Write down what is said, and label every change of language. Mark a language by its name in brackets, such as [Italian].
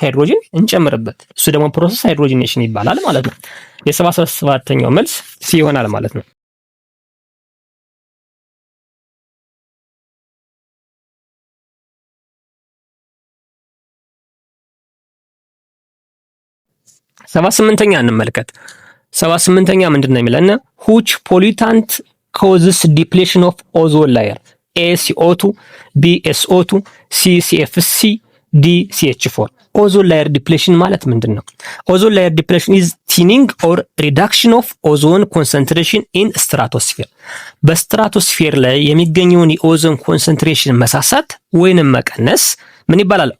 [Amharic] ሃይድሮጅን እንጨምርበት። እሱ ደግሞ ፕሮሰስ ሃይድሮጂኔሽን ይባላል ማለት ነው። የ77ኛው መልስ ሲ ይሆናል ማለት ነው። 78ኛ እንመልከት። 78ኛ ምንድነው የሚለን? [English] which pollutant causes depletion of ozone layer? [Amharic] A CO2፣ B SO2፣ C CFC፣ D CH4። ኦዞን ላየር ዲፕሌሽን ማለት ምንድነው? ኦዞን ላየር ዲፕሌሽን [English] is thinning or reduction of ozone concentration in stratosphere። [Amharic] በስትራቶስፌር ላይ የሚገኘውን የኦዞን ኮንሰንትሬሽን መሳሳት ወይንም መቀነስ ምን ይባላል?